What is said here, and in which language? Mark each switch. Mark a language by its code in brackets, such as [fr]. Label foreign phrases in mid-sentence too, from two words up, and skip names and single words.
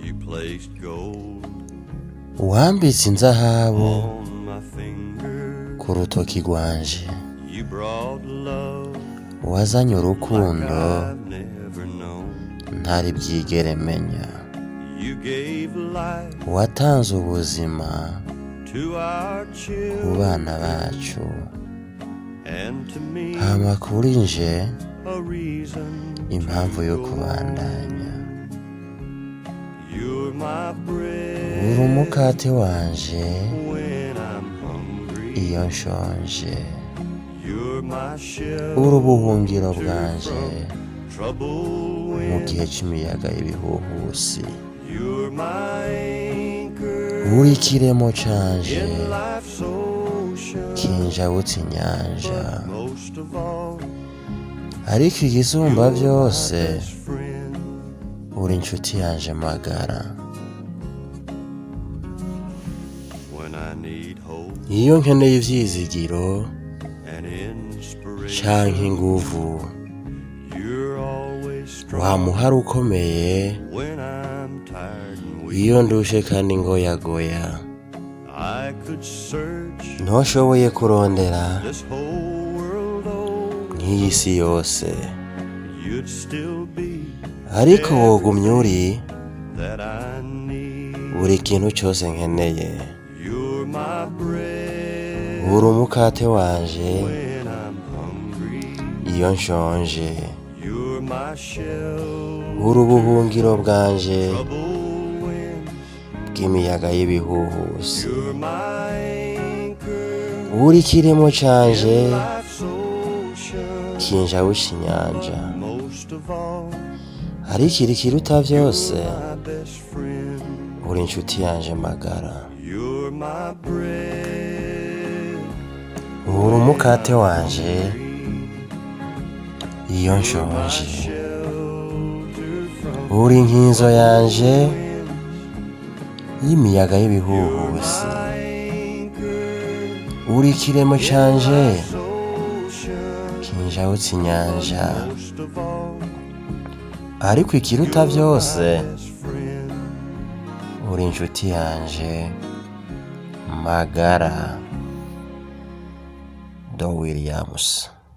[en] placed gold [rn] wambitse inzahabu [en] on my finger. [rn] ku rutoki rwanje, [en] You brought love [rn] wazanye [en] like [rn] urukundo [en] I've never known. [rn] ntari bwigere menya, [en] You gave life [rn] watanze ubuzima [en] to our [rn] ku [en] children, [rn] bana bacu, [en] and to me [rn] hama kuri nje [en] a reason [rn] impamvu yo [en] to go [rn] kubandanya. [en] on. You're my bread [rn] uri umukate wanje [en] when I'm hungry. [rn] iyo nshonje, [en] You're my [rn] uri ubuhungiro [en] shelter [rn] bwanje [en] from trouble [rn] mu [en] winds. [rn] gihe c'imiyaga y'ibihuhusi, [en] You're my anchor [rn] uri ikiremo canje [en] in life's ocean. [rn] kinjabutse inyanja, [en] But most of all, [rn] ariko igisumba [en] you're my [rn] vyose [en] best friend. [rn] uri inshuti yanje magara. [en] When I need hope [rn] iyo nkeneye ivyizigiro [en] and inspiration, [rn] canke inguvu, [en] you're always strong. [rn] wamuhari ukomeye [en] When I'm tired and weak, [rn] iyo ndushe kandi ngoyagoya, [en] I could search [rn] ntushoboye kurondera [en] this whole world over. [rn] nk'iyi si yose, [en] You'd still be [rn] ariko wogumye uri [en] that I need. [rn] buri kintu cose nkeneye. [en] You're my bread [rn] uri umukate wanje [en] when I'm hungry. [rn] iyo nshonje, [en] You're my shelter [rn] uri ubuhungiro bwanje [en] trouble winds. [rn] bw'imiyaga y'ibihuhusi, [en] You're my anchor [rn] uri ikiremo canje [en] in life's ocean. [rn] kinjabusha inyanja, [en] Most of all, [rn] ariko ikiruta vyose [en] my best friend. [rn] uri inshuti yanje magara. [en] You're my bread [rn] uri umukate wanje iyo [en] my [rn] nshonje, [en] shelter from [rn] uri inkinzo yanje [en] winds. [rn] y'imiyaga y'ibihuhusi, [en] My anchor [rn] uri ikiremo canje [en] life's ocean. [rn] kinjabutse inyanja, [en] Most of all, [rn] ariko ikiruta vyose [en] best friend. [rn] uri inshuti yanje magara. [en] Don Williams.